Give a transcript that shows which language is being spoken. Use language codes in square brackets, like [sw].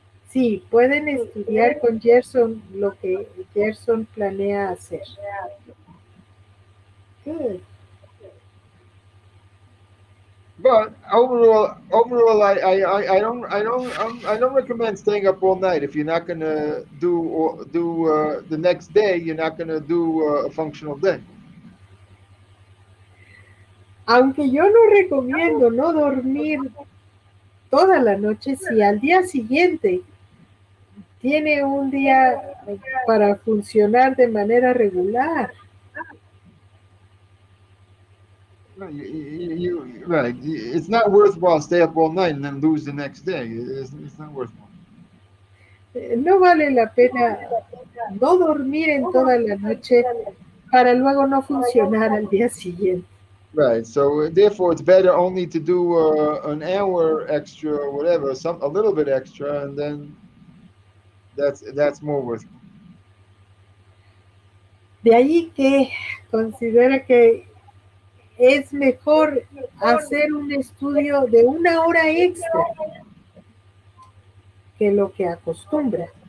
[es] Sí, pueden estudiar con Gerson lo que Gerson planea hacer. [en] Good. But overall, I don't recommend staying up all night. If you're not gonna do the next day, you're not gonna do a functional day. [es] Aunque yo no recomiendo no dormir toda la noche, si al día siguiente tiene un día para funcionar de manera regular. [en] Right. It's not worthwhile stay up all night and then lose the next day. It's not worthwhile. [es] No vale la pena no dormir en toda la noche para luego no funcionar al día siguiente. [en] Right. So therefore, it's better only to do an hour extra or whatever, a little bit extra, and then that's more worthwhile. [es] De ahí que considera que es mejor hacer un estudio de 1 hora extra que lo que acostumbra.